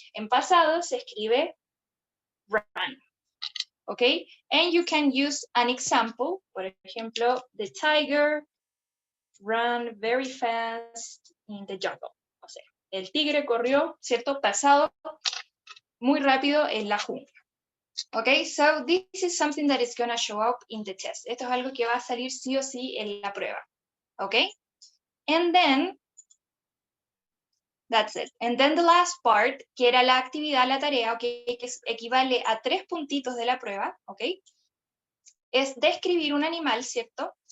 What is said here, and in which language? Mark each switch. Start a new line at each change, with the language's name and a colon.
Spanish: En pasado se escribe run, ¿ok?
English: And you can use an example. Por ejemplo, the tiger ran very fast in the jungle.
Spanish: O sea, el tigre corrió, ¿cierto?, pasado, muy rápido en la jungla.
English: Okay, so this is something that is going to show up in the test.
Spanish: Esto es algo que va a salir sí o sí en la prueba. Okay?
English: And then, that's it. And then the last part,
Spanish: que era la actividad, la tarea, okay, que equivale a 3 puntitos de la prueba, okay, es describir un animal, ¿cierto?